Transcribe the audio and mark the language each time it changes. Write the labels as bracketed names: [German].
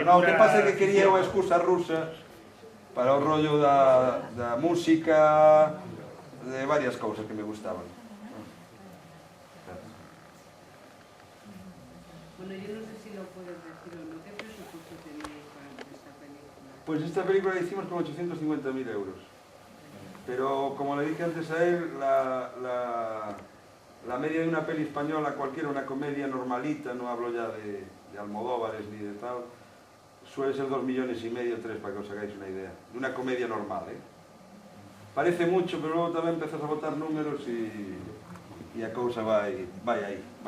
[Galician] No, o que pasa é que quería unha excusa rusa para o rollo da música, de varias cousas que me gustaban. [Spanish] Bueno, yo no sé si lo puedes decir o no. ¿Qué presupuesto tenéis para esta película? Pues esta película la hicimos con 850.000 euros. Pero, como le dije antes a él, la media de una peli española, cualquiera, una comedia normalita, no hablo ya de Almodóvares ni de tal, suele ser 2,5 millones, 3, para que os hagáis una idea. De una comedia normal, ¿eh? Parece mucho, pero luego [Galician] tamén empezas a botar números e a cousa vai aí.